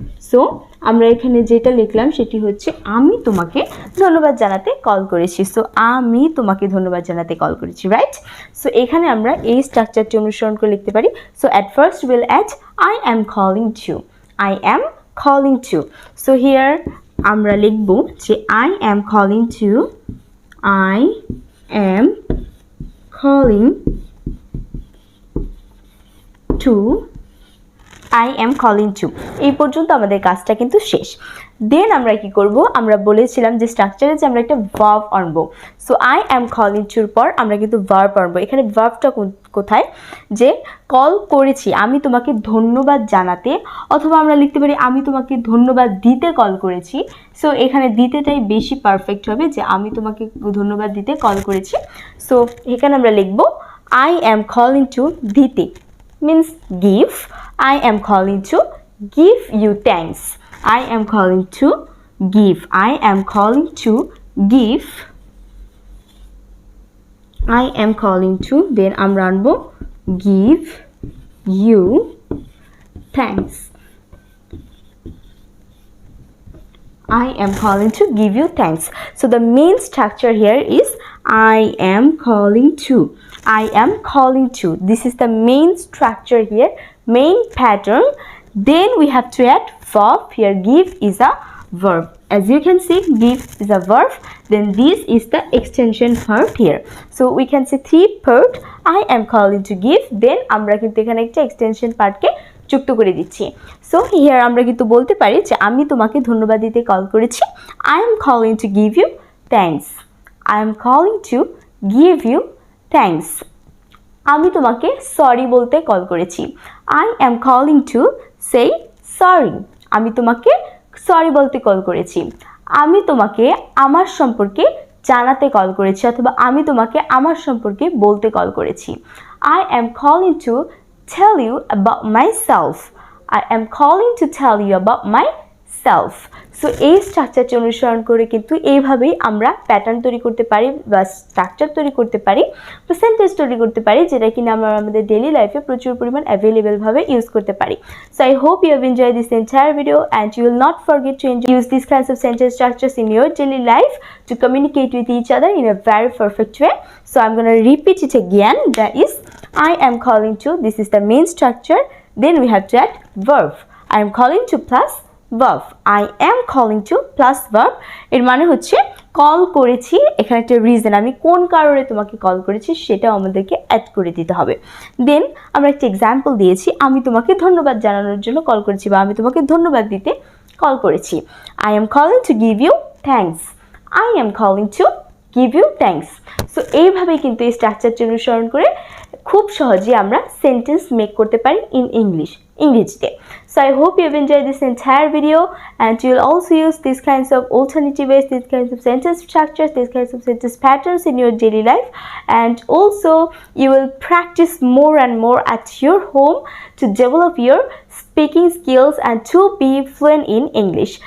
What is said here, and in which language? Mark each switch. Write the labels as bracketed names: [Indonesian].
[Bangla] So আমরা এখানে যেটা লিখলাম সেটি হচ্ছে আমি তোমাকে ধন্যবাদ জানাতে কল করেছি। সো আমি তোমাকে ধন্যবাদ জানাতে কল করেছি, রাইট? সো এখানে আমরা এই স্ট্রাকচারটি অনুসরণ করে লিখতে পারি। [English] So at first will add I am calling to. I am calling to. So here [Bangla] আমরা লিখব যে [English] I am calling to, I am calling to, I am calling to. [Bangla] এই পর্যন্ত আমাদের কাজটা কিন্তু শেষ। দেন আমরা কি করব, আমরা বলেছিলাম যে স্ট্রাকচারে যে আমরা একটা ভার্ব আনবো। So [English] I am calling to [Bangla] এর পর আমরা কিন্তু ভার্ব আনবো। এখানে ভার্বটা কোথায়, যে কল করেছি আমি তোমাকে ধন্যবাদ জানাতে, অথবা আমরা লিখতে পারি আমি তোমাকে ধন্যবাদ দিতে কল করেছি। সো এখানে দিতেটাই বেশি পারফেক্ট হবে, যে আমি তোমাকে ধন্যবাদ দিতে কল করেছি। [English] so [Bangla] এখানে আমরা লিখব [English] I am calling to [Bangla] দিতে [English] means give. I am calling to give you thanks. I am calling to give. I am calling to give. I am calling to, then [Bangla] আমরা আনবো [English] give you thanks. I am calling to give you thanks. So the main structure here is I am calling to. I am calling to. This is the main structure here, main pattern. Then we have to add verb. Here give is a verb. As you can see, give is a verb. Then this is the extension verb here. So we can see three part. I am calling to give. [Bangla] Then আমরা কিন্তু এখানে একটা extension part কে যুক্ত করে দিচ্ছি। So here আমরা কিন্তু বলতে পারি যে আমি তোমাকে ধন্যবাদ দিতে কল করেছি। [English] I am calling to give you thanks. I am calling to give you thanks. [Bangla] আমি তোমাকে সরি বলতে কল করেছি। [English] I am calling to say sorry. [Bangla] আমি তোমাকে সরি বলতে কল করেছি। আমি তোমাকে আমার সম্পর্কে জানাতে কল করেছি অথবা আমি তোমাকে আমার সম্পর্কে বলতে কল করেছি। [English] I am calling to tell you about myself. I am calling to tell you about myself. [Bangla] So এই স্ট্রাকচারটি অনুসরণ করে কিন্তু এইভাবেই আমরা প্যাটার্ন তৈরি করতে পারি বা স্ট্রাকচার তৈরি করতে পারি বা সেন্টেন্স তৈরি করতে পারি, যেটা কিনা আমরা আমাদের ডেইলি লাইফে প্রচুর পরিমাণ অ্যাভেলেবল ভাবে ইউজ করতে পারি। [English] So I hope you have enjoyed this entire video and you will not forget to use this kinds of sentence structures in your daily life to communicate with each other in a very perfect way. So I am gonna repeat it again. That is, I am calling to. This is the main structure. Then we have to add verb. I am calling to plus verb. I am calling to plus verb. [Bangla] এর মানে হচ্ছে call করেছি, এখানে একটা reason, আমি কোন কারণে তোমাকে কল করেছি সেটাও আমাদেরকে অ্যাড করে দিতে হবে। দেন আমরা একটা এক্সাম্পল দিয়েছি, আমি তোমাকে ধন্যবাদ জানানোর জন্য কল করেছি বা আমি তোমাকে ধন্যবাদ দিতে কল করেছি। [English] I am calling to give you thanks. I am calling to give you thanks. [Bangla] So এইভাবেই কিন্তু এই স্ট্রাকচারটি অনুসরণ করে খুব সহজে আমরা সেন্টেন্স মেক করতে পারি ইন ইংরেজিতে। [English] So I hope you have enjoyed this entire video and you will also use these kinds of alternative ways, these kinds of sentence structures, these kinds of sentence patterns in your daily life, and also you will practice more and more at your home to develop your speaking skills and to be fluent in English.